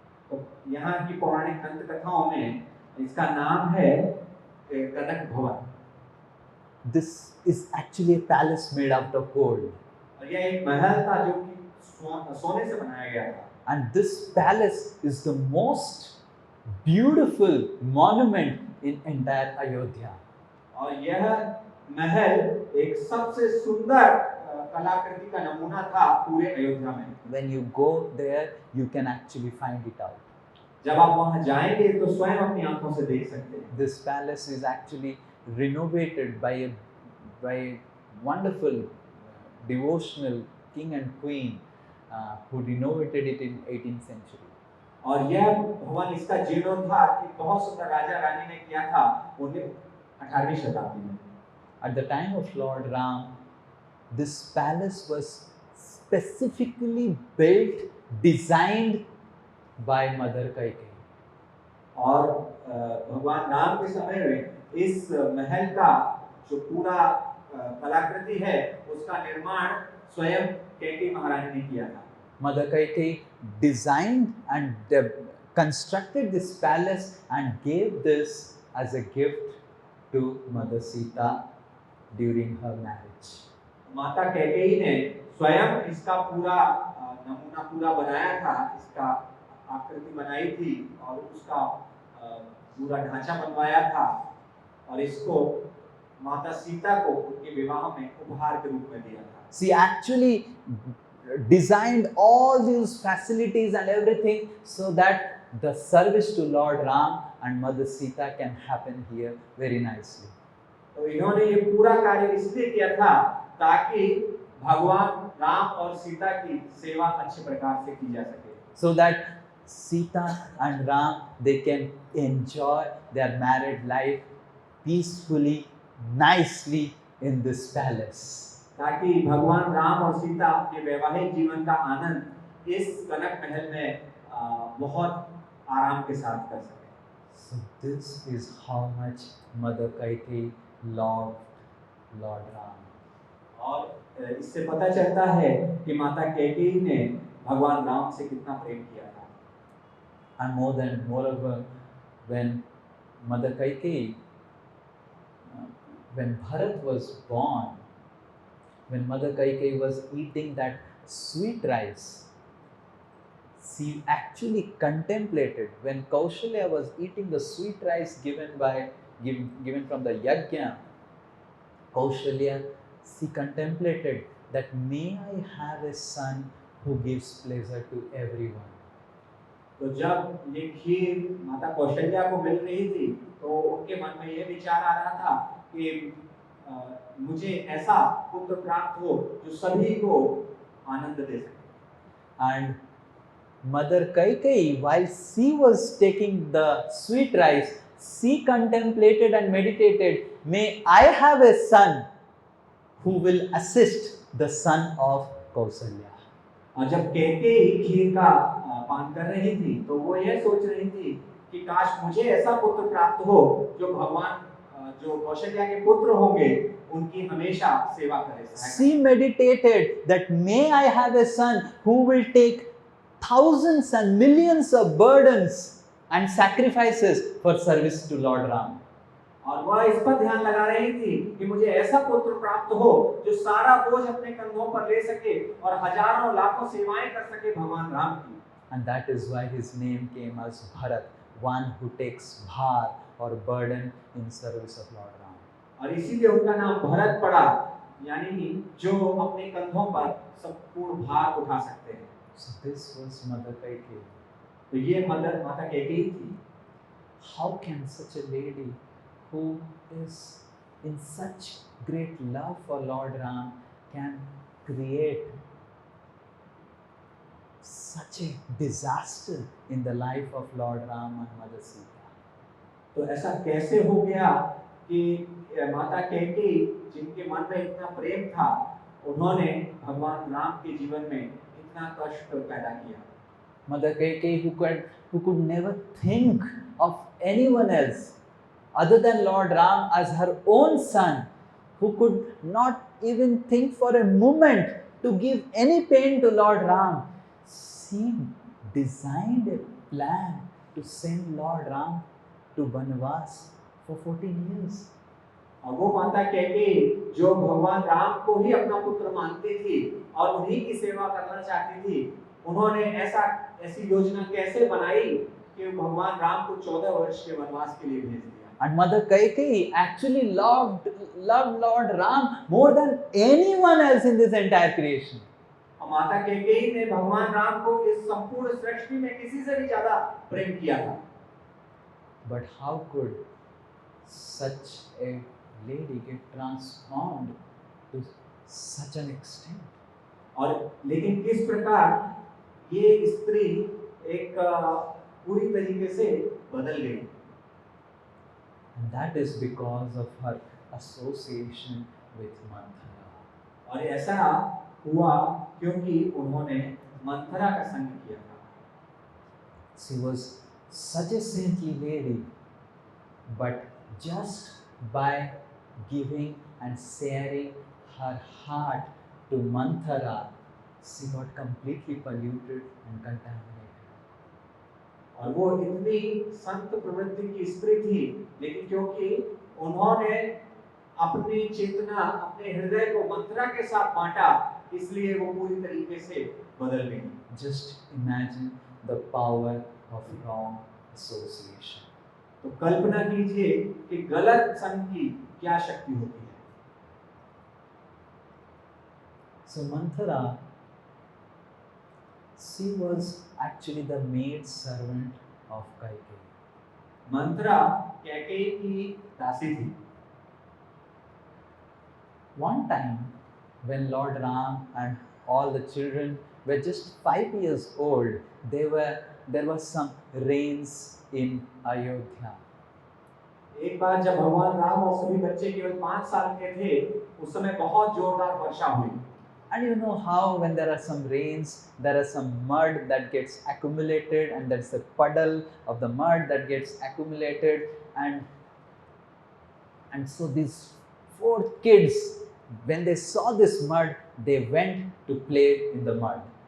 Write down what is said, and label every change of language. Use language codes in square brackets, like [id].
[hi] तो यहाँ की पौराणिक दंत कथाओं में इसका नाम है कनक भवन। [en] This is actually a palace made out of gold. [hi] और यह एक महल था जो कि सोने से बनाया गया था। [en] And this palace is the most beautiful monument in entire Ayodhya. [hi] और यह महल एक सबसे सुंदर कलाकृति का नमूना था पूरे अयोध्या में। [en] When you go there, you can actually find it out. [hi] जब आप वहां जाएंगे तो स्वयं अपनी आंखों से देख सकते हैं। [en] This palace is actually renovated by a wonderful devotional king and queen who renovated it in 18th century. [hi] और यह भवन, इसका जीर्णोद्धार एक बहुत सुंदर राजा रानी ने किया था 18वीं शताब्दी में। [en] At the time of Lord Ram, this palace was specifically built, designed by Mother Kaikeyi. [hi] और भगवान राम के समय में इस महल का जो पूरा कलाकृति है उसका निर्माण स्वयं कैकेयी महारानी ने किया था। [en] Mother Kaikeyi designed and constructed this palace and gave this as a gift to Mother Sita during her marriage. [hi] माता कैकेयी ने स्वयं इसका पूरा नमूना पूरा बनाया था, इसका आकृति बनाई थी और उसका पूरा ढांचा बनवाया था और इसको माता सीता को उनके विवाह में उपहार के रूप में दिया था। [en] She actually designed all these facilities and everything so that the service to Lord Ram and Mother Sita can happen here very nicely. [hi] तो इन्होंने ये पूरा कार्य इसलिए किया था ताकि भगवान राम और सीता की सेवा अच्छे प्रकार से की जा सके। [en] So that Sita and Ram, they can enjoy their married life peacefully, nicely in this palace. [hi] ताकि भगवान राम और सीता अपने वैवाहिक जीवन का आनंद इस कनक महल में बहुत आराम के साथ कर सके। [en] So this is how much Mother Kaikeyi loved Lord Ram. [hi] और इससे पता चलता है कि माता कैकेयी ने भगवान राम से कितना प्रेम किया था। [en] And moreover, when Mother Kaikeyi, when Bharat was born, when Mother Kaikeyi was eating that sweet rice, she actually contemplated when Kaushalya was eating the sweet rice given from the yajna. Kaushalya, she contemplated that may I have a son who gives pleasure to everyone. [hi] तो जब ये खीर माता कौशल्या को मिल रही थी तो उनके मन में ये विचार आ रहा था कि मुझे ऐसा पुत्र प्राप्त हो जो सभी को आनंद दे सके। [en] And Mother Kaikeyi, while she was taking the sweet rice, she contemplated and meditated, may I have a son who will assist the son of Kausalya. [hi] और जब कैकेयी खीर का पान कर रही थी तो वो ये सोच रही थी कि काश मुझे ऐसा पुत्र प्राप्त हो जो भगवान जो कौशल्या के पुत्र होंगे उनकी हमेशा सेवा करे। [en] She meditated that may I have a son who will take thousands and millions of burdens and sacrifices for service to Lord Ram. [hi] और वह इस पर ध्यान लगा रही थी कि मुझे ऐसा पुत्र प्राप्त हो जो सारा बोझ अपने कंधों पर ले सके और हजारों लाखों सेवाएं कर सके भगवान राम की। [en] And that is why his name came as Bharat, one who takes bhar or burden in service of Lord Ram. [hi] और इसीलिए उनका नाम भरत पड़ा, यानी जो अपने कंधों पर संपूर्ण भार उठा सकते हैं। [en] So this was Mother Kaikeyi. [hi] तो ये माता कैकेयी थी। [en] How can such a lady who is in such great love for Lord Ram can create such a disaster in the life of Lord Ram and Mother Sita? [hi] तो ऐसा कैसे हो गया कि माता कैकेयी जिनके मन में इतना प्रेम था उन्होंने भगवान राम के जीवन में इतना कष्ट पैदा किया। [en] Mother Kaikeyi, who could never think of anyone else other than Lord Ram as her own son, who could not even think for a moment to give any pain to Lord Ram, she designed a plan to send Lord Ram to Banavas for 14 years. [hi] और वो माता कैकेयी जो भगवान राम को ही अपना पुत्र मानती थी और उन्हीं की सेवा करना चाहती थी, उन्होंने ऐसी योजना कैसे बनाई कि भगवान राम को 14 वर्ष के वनवास के लिए भेज दिया। [en] And Mother Kaikeyi actually loved Lord Ram more than anyone else in this entire creation. [hi] और माता कैकेयी ने भगवान राम को इस संपूर्ण सृष्टि में किसी से भी ज्यादा प्रेम किया था। [en] But how could such a lady get transformed to such an extent? [hi] और लेकिन किस प्रकार ये स्त्री एक पूरी तरीके से बदल गई। [en] And that is because of her association with Manthara. [hi] और ऐसा हुआ क्योंकि उन्होंने मंथरा का संग किया था। [en] She was such a saintly lady, but just by giving and sharing her heart to Manthara, she got completely polluted and contaminated. [hi] और वो इतनी संत प्रवृत्ति की स्त्री थी, लेकिन क्योंकि उन्होंने अपनी चेतना, अपने हृदय को मंत्रा के साथ बांटा, इसलिए वो पूरी तरीके से बदल गई। [en] Just imagine the power of wrong association. [hi] तो कल्पना कीजिए कि गलत संग की क्या शक्ति होती है। [en] So Manthara, she was actually the maid servant of Kaikeyi. [hi] मंत्रा कैकेयी की दासी थी। [en] One time, when Lord Ram and all the children were just 5 years old, there was some rains in Ayodhya. [hi] एक बार जब भगवान राम और सभी बच्चे केवल 5 साल के थे, उस समय बहुत जोरदार वर्षा हुई। [en] And you know how when there are some rains, there is some mud that gets accumulated, and there's a puddle of the mud that gets accumulated, and so these 4 kids, when they saw this mud, they went to play in the mud.